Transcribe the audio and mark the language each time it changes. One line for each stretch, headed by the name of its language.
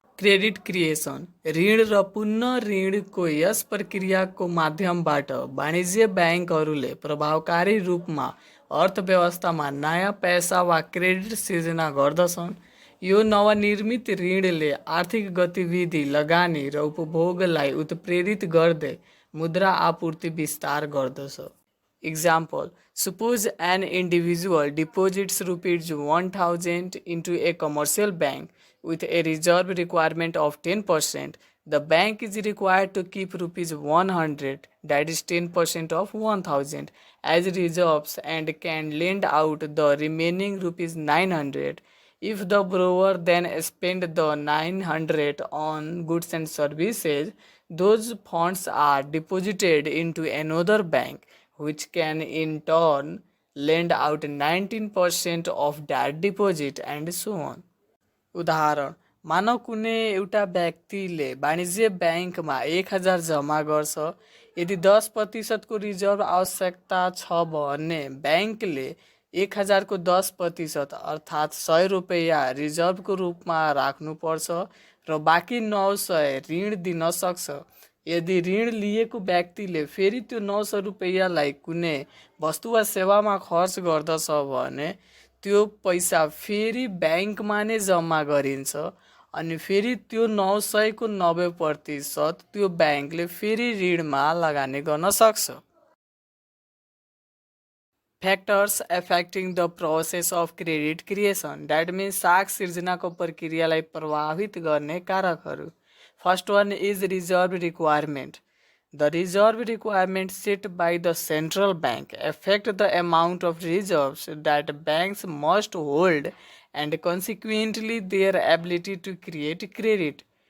Nepali: Credit creation: ऋण र पुनः ऋणको यस प्रक्रियाको माध्यमबाट वाणिज्य ब्याङ्कहरूले प्रभावकारी रूपमा अर्थव्यवस्थामा नयाँ पैसा वा क्रेडिट सिर्जना गर्दछन्। यो नवनिर्मित ऋणले आर्थिक गतिविधि, लगानी र उपभोगलाई उत्प्रेरित गर्दै मुद्रा आपूर्ति विस्तार गर्दछ।
English: Example: suppose an individual deposits rupees 1000 into a commercial bank with a reserve requirement of 10%. The bank is required to keep rupees 100, that is 10% of 1000, as reserves and can lend out the remaining rupees 900. If the borrower then spend the 900 on goods and services, those funds are deposited into another bank, which can in turn lend out 19% of that deposit and so on.
Nepali: उदाहरण: मानव कुनै एउटा व्यक्तिले वाणिज्य ब्याङ्कमा 1000 जम्मा गर्छ। यदि 10% को रिजर्भ आवश्यकता छ भने ब्याङ्कले 1000 को 10% अर्थात् 100 रुपैयाँ रिजर्भको रूपमा राख्नुपर्छ र बाँकी 900 ऋण दिन सक्छ। यदि ऋण लिएको व्यक्तिले फेरि त्यो 900 रुपैयाँलाई कुनै वस्तु वा सेवामा खर्च गर्दछ भने त्यो पैसा फेरि ब्याङ्कमा नै जम्मा गरिन्छ अनि फेरि त्यो 900 को 90% त्यो ब्याङ्कले फेरि ऋणमा लगानी गर्न सक्छ।
English: factors affecting the process of credit creation, that means
Nepali: साख सिर्जनाको प्रक्रियालाई प्रभावित गर्ने कारकहरू।
English: First one is reserve requirement. The reserve requirement set by the central bank affect the amount of reserves that banks must hold and consequently their ability to create credit.